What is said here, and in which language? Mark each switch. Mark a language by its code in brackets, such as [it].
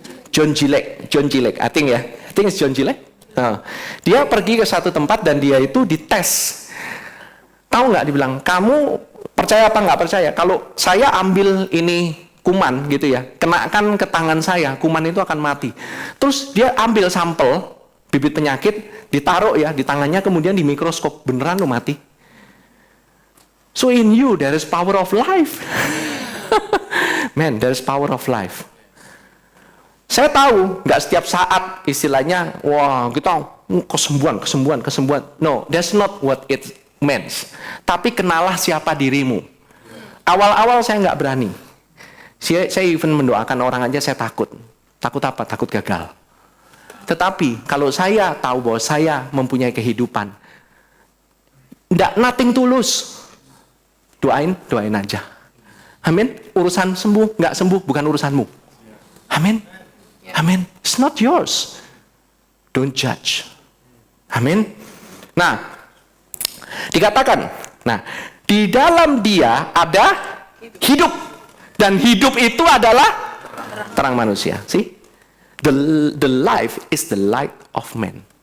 [en] John Gillek. I think it's John Gillek. [id] Dia pergi ke satu tempat dan dia itu dites. Tahu nggak, dibilang, kamu percaya apa nggak percaya? Kalau saya ambil ini kuman gitu ya, kenakan ke tangan saya, kuman itu akan mati. Terus dia ambil sampel bibit penyakit, ditaruh ya di tangannya, kemudian di mikroskop, beneran lo mati. [en] So in you there is power of life. Man, there is power of life. [id] Saya tahu nggak setiap saat istilahnya, wah kita kesembuhan. [en] No, that's not what it means. [id] Tapi kenalah siapa dirimu. Awal-awal saya nggak berani. Saya even mendoakan orang aja saya takut. Takut apa? Takut gagal. Tetapi kalau saya tahu bahwa saya mempunyai kehidupan, nothing tulus. Doain aja. Amin. Urusan sembuh, nggak sembuh, bukan urusanmu. [en] Amin. Amin. It's not yours. Don't judge. Amin. [id] Nah, dikatakan, di dalam dia ada hidup, dan hidup itu adalah terang manusia. [en] See, the life is the light of man.